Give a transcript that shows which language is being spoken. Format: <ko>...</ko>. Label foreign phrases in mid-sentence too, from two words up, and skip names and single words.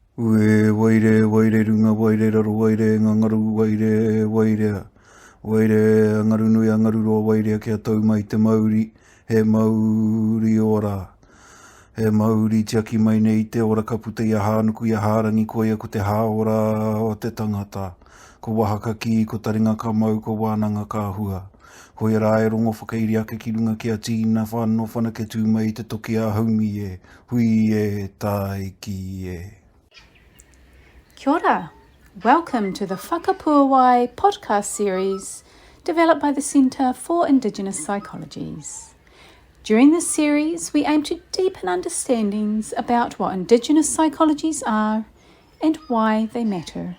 <mi>Ue waire, waire runga, waire raro, waire ngangaru, waire, waire. Waire angaru nui angaru roa, waire kia tau mai te Māori, he Māori ora. He Māori tiaki mai nei te ora kaputa ia hānuku ia hārangi koia ko te hāora o te tangata. Ko wahaka ki, ko taringa ka mau, ko wānanga ka hua. Hoi rā e rongo whakairi ake ki runga kia tīna whāno whana ke tū mai te toki a haumi e. Hui e, tai ki e. Kia ora.</mi> <en>Welcome to the Whakapuāwai Podcast Series developed by the Centre for Indigenous Psychologies. During this series, we aim to deepen understandings about what Indigenous psychologies are and why they matter.</en>